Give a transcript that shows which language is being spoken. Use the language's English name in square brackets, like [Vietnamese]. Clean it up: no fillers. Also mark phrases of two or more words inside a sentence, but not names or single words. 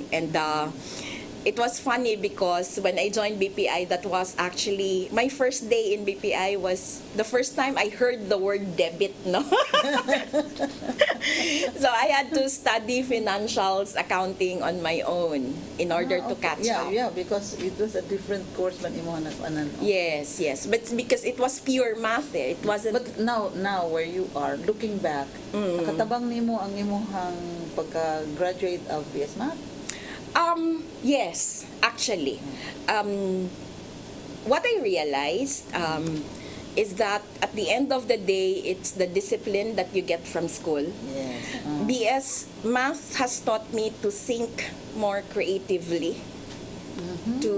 [English] And it was funny because when I joined BPI, that was actually my first day in BPI. Was the first time I heard the word debit, no? So I had to study financials, accounting on my own in order to catch up. Yeah, because it was a different course man imo na anan. Yes, but because it was pure math, it wasn't. But now where you are, looking back, [Cebuano] katabang nimo ang imong pagka-graduate [English] of BS Math? Yes, actually. What I realized is that at the end of the day, it's the discipline that you get from school. Yes. BS Math has taught me to think more creatively, to